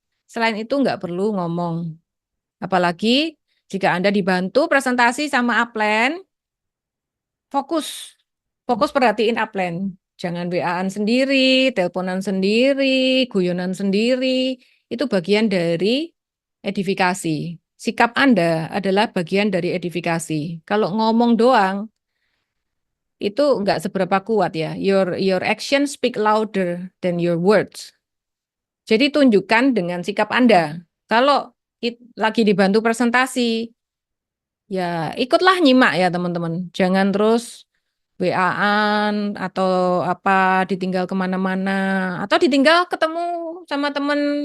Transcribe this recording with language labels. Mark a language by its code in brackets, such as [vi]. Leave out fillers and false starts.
[id] Selain itu nggak perlu ngomong. Apalagi jika Anda dibantu presentasi sama upline, fokus. Fokus perhatiin upline. Jangan WA-an sendiri, teleponan sendiri, guyonan sendiri. Itu bagian dari edifikasi. Sikap Anda adalah bagian dari edifikasi. Kalau ngomong doang, itu nggak seberapa kuat ya. [en] Your action speak louder than your words. [id] Jadi tunjukkan dengan sikap Anda. Kalau lagi dibantu presentasi, ya ikutlah nyimak ya teman-teman. Jangan terus WA-an atau apa ditinggal kemana-mana atau ditinggal ketemu sama teman.